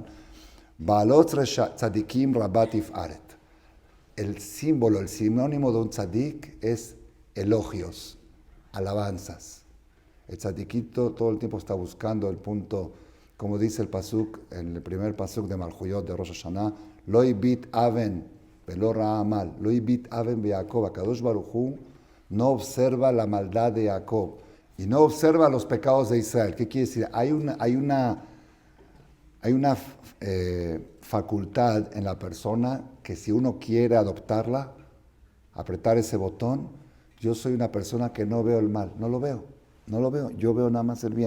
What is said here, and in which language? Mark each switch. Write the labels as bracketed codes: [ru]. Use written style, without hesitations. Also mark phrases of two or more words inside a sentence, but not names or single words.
[he] בעלוץ צדיקים רבה תפארת. [es] El símbolo, el sinónimo de un tzadik es elogios, alabanzas. El tzadikito todo el tiempo está buscando el punto, como dice el pasuk, en el primer pasuk de Malchuyot de Rosh Hashanah, [he] לא הביט און ולא ראה עמל, לא הביט און ביעקב, הקדוש ברוך הוא [es] no observa la maldad de Jacob y no observa los pecados de Israel. ¿Qué quiere decir? Hay una facultad en la persona que si uno quiere adoptarla, apretar ese botón, yo soy una persona que no veo el mal, no lo veo, yo veo nada más el bien.